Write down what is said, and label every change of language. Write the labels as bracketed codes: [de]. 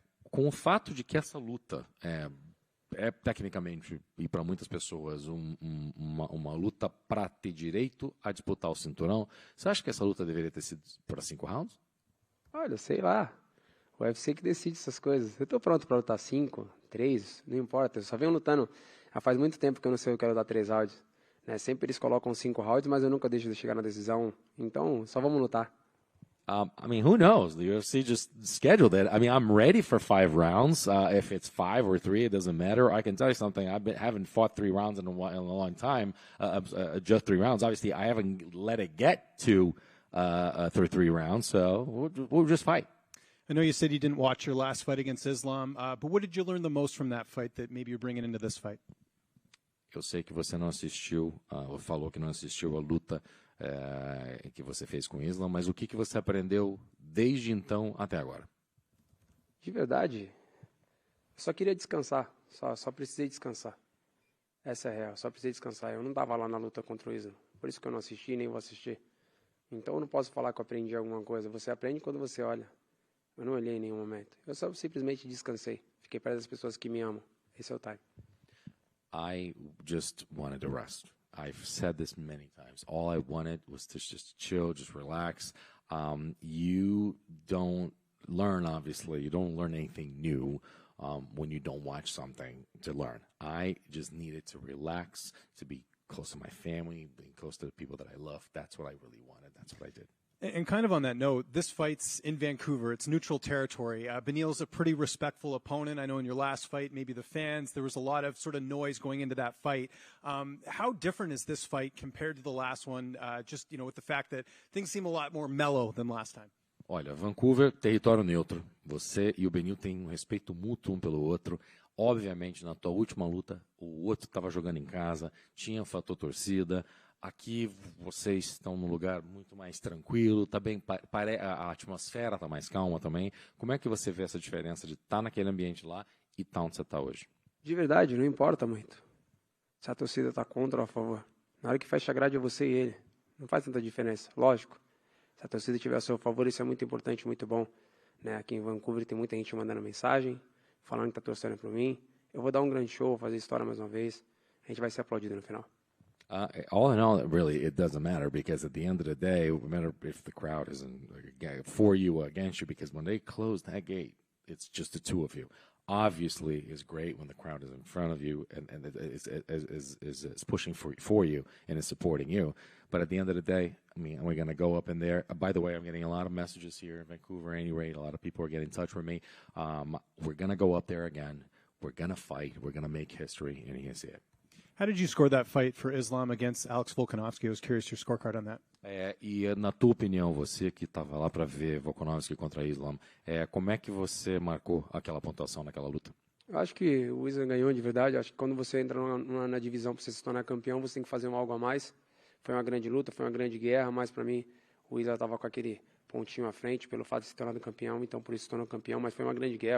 [pt] Com o fato de que essa luta é tecnicamente, e para muitas pessoas, uma luta para ter direito a disputar o cinturão, você acha que essa luta deveria ter sido para 5 rounds? Olha, sei lá. O UFC que decide essas coisas. Eu tô pronto para lutar 5, 3, não importa. Eu só venho lutando. Já faz muito tempo que eu não sei o que eu quero dar 3 rounds. Né? Sempre eles colocam 5 rounds, mas eu nunca deixo de chegar na decisão. Então, só vamos lutar. [en] I mean, who knows? The UFC just scheduled it. I mean, I'm ready for 5 rounds. If it's 5 or 3, it doesn't matter. I can tell you something. Haven't fought 3 rounds in a long time. Just 3 rounds. Obviously, I haven't let it get to 3 rounds. So we'll just fight. I know you said you didn't watch your last fight against Islam, but what did you learn the most from that fight that maybe you're bringing into this fight? [pt] Eu sei que você não assistiu, falou que não assistiu a luta que você fez com o Islam, mas o que você aprendeu desde então até agora? De verdade, eu só queria descansar, só precisei descansar. Essa é a real, só precisei descansar. Eu não estava lá na luta contra o Islam, por isso que eu não assisti nem vou assistir. Então eu não posso falar que eu aprendi alguma coisa. Você aprende quando você olha. Eu não olhei em nenhum momento. Eu só simplesmente descansei. Fiquei perto das pessoas que me amam. Esse é o time. [en] I just wanted to rest. I've said this many times. All I wanted was to just chill, just relax. You don't learn, obviously. You don't learn anything new when you don't watch something to learn. I just needed to relax, to be close to my family, being close to the people that I love. That's what I really wanted. That's what I did. And kind of on that note, this fight's in Vancouver. It's neutral territory. Beneil's a pretty respectful opponent. I know in your last fight, maybe the fans, there was a lot of sort of noise going into that fight. How different is this fight compared to the last one, just, you know, with the fact that things seem a lot more mellow than last time? [pt] Olha, Vancouver, território neutro. Você e o Beneil têm um respeito mútuo um pelo outro. Obviamente, na tua última luta, o outro estava jogando em casa, tinha fator torcida. Aqui vocês estão num lugar muito mais tranquilo, tá bem, a atmosfera está mais calma também. Como é que você vê essa diferença de estar naquele ambiente lá e estar onde você está hoje? De verdade, não importa muito. Se a torcida está contra ou a favor. Na hora que fecha a grade é você e ele. Não faz tanta diferença, lógico. Se a torcida estiver a seu favor, isso é muito importante, muito bom. Né? Aqui em Vancouver tem muita gente mandando mensagem, falando que está torcendo por mim. Eu vou dar um grande show, vou fazer história mais uma vez. A gente vai ser aplaudido no final. [en] All in all, really, it doesn't matter because at the end of the day, it matter if the crowd isn't for you or against you, because when they close that gate, it's just the two of you. Obviously, it's great when the crowd is in front of you and is pushing for you and is supporting you. But at the end of the day, I mean, we're going to go up in there. By the way, I'm getting a lot of messages here in Vancouver. At any rate, a lot of people are getting in touch with me. We're going to go up there again. We're going to fight. We're going to make history, and you're going to see it. How did you score that fight for Islam against Alex Volkanovski? I was curious your scorecard on that. [pt] E na tua opinião, você que estava lá para ver Volkanovski contra Islam, como é que você marcou aquela pontuação naquela luta? Eu acho que o Islam ganhou de verdade. Eu acho que quando você entra na divisão para você se tornar campeão, você tem que fazer algo a mais. Foi uma grande luta, foi uma grande guerra, mas para mim o Islam estava com aquele pontinho à frente pelo fato de se tornar campeão, então por isso se tornou campeão, mas foi uma grande guerra.